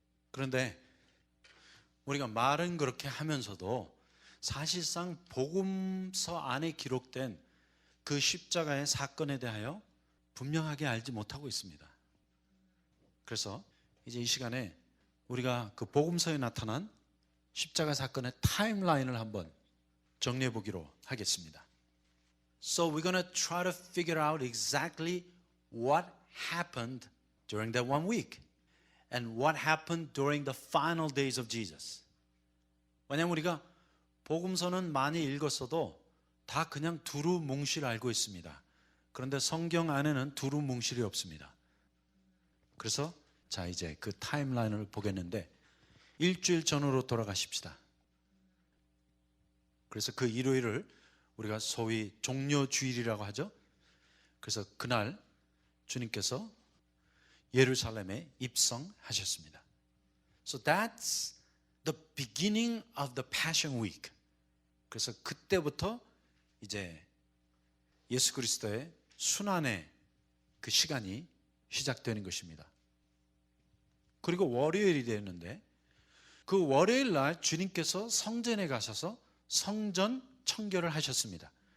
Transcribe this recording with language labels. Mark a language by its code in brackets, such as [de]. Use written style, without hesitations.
[ko] 그런데 우리가 말은 그렇게 하면서도 사실상 복음서 안에 기록된 그 십자가의 사건에 대하여 분명하게 알지 못하고 있습니다. 그래서 이제 이 시간에 우리가 그 복음서에 나타난 십자가 사건의 타임라인을 한번 정리해 보기로 하겠습니다. [en] So we're going to try to figure out exactly what happened during that 1 week and what happened during the final days of Jesus. [ko] 왜냐하면 우리가 복음서는 많이 읽었어도 다 그냥 두루뭉실 알고 있습니다. 그런데 성경 안에는 두루뭉실이 없습니다. 그래서 자 이제 그 타임라인을 보겠는데 일주일 전으로 돌아가십시다. 그래서 그 일요일을 우리가 소위 종려주일이라고 하죠. 그래서 그날 주님께서 예루살렘에 입성하셨습니다. [en] So that's the beginning of the Passion Week. [ko] 그래서 그때부터 이제 예수 그리스도의 순환의 그 시간이 시작되는 것입니다. 그리고 월요일이 되었는데 그 월요일 날 주님께서 성전에 가셔서 성전 청결을 하셨습니다.